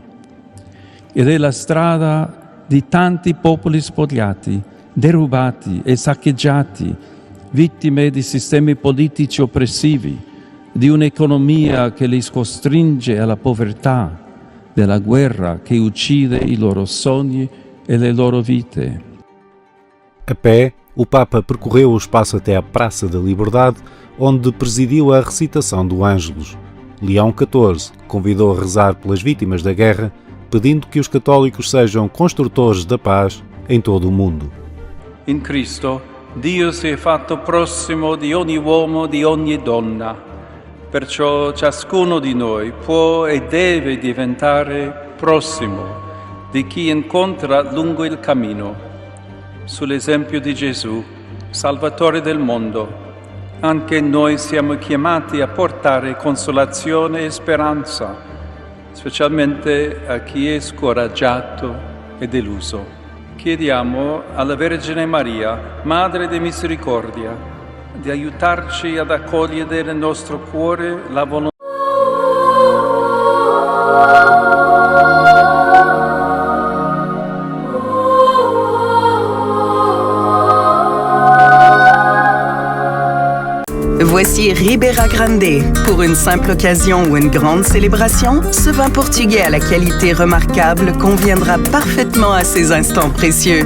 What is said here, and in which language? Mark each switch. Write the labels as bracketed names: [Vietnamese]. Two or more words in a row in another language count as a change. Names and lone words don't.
[Italian] Ed è la strada di tanti popoli spogliati, derubati e saccheggiati, vittime di sistemi politici oppressivi, di un'economia che li costringe alla povertà, della guerra che uccide i loro sogni e le loro vite. [Portuguese] A pé, o Papa percorreu o espaço até à Praça da Liberdade, onde presidiu a recitação do Ângelus. Leão XIV convidou a rezar pelas vítimas da guerra, pedindo que os católicos sejam construtores da paz em todo o mundo. [Italian] In Cristo, Dio si è fatto prossimo di ogni uomo, di ogni donna. Perciò ciascuno di noi può e deve diventare prossimo di chi incontra lungo il cammino. Sull'esempio di Gesù, Salvatore del mondo, anche noi siamo chiamati a portare consolazione e speranza, specialmente a chi è scoraggiato e deluso. Chiediamo alla Vergine Maria, Madre di Misericordia, di aiutarci ad accogliere nel nostro cuore la volontà. [French] Voici Ribera Grande. Pour une simple occasion ou une grande célébration, ce vin portugais à la qualité remarquable conviendra parfaitement à ces instants précieux.